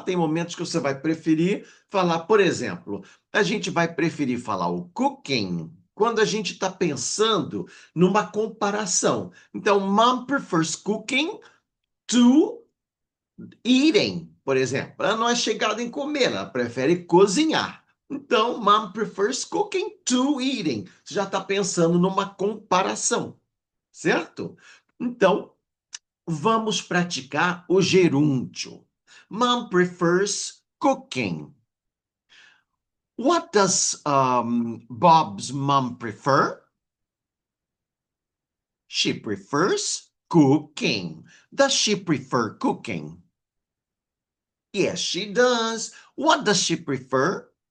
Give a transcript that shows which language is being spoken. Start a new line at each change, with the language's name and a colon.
Portuguese: Tem momentos que você vai preferir falar, por exemplo, a gente vai preferir falar o cooking quando a gente está pensando numa comparação.
English: Então, mom prefers cooking to eating,
Portuguese: por exemplo. Ela não é chegada em comer, ela prefere cozinhar.
English: Então, mom prefers cooking to eating.
Portuguese: Você já está pensando numa comparação, certo? Então, vamos praticar o gerúndio.
English: Mom prefers cooking. What does Bob's mom prefer? She prefers cooking. Does she prefer cooking? Yes, she does. What does she prefer?